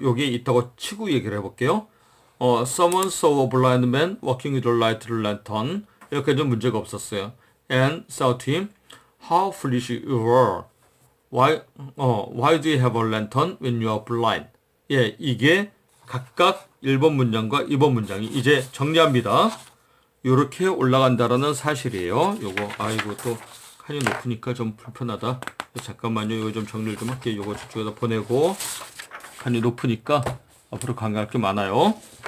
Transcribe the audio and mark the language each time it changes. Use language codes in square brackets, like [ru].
[ko] 여기 있다고 치고 얘기를 해볼게요. [en] Someone saw a blind man walking with a lighted lantern. [ko] 이렇게 좀 문제가 없었어요. [en] And said to him, How foolish you were. Why do you have a lantern when you are blind? [ko] 예, 이게 각각 1번 문장과 2번 문장이 이제 정리합니다. 요렇게 올라간다라는 사실이에요. 요거, 아이고, 또 칸이 높으니까 좀 불편하다. 잠깐만요. 이거 좀 정리를 좀 할게요. 요거 저쪽에다 보내고. 칸이 높으니까 앞으로 강조할 게 많아요.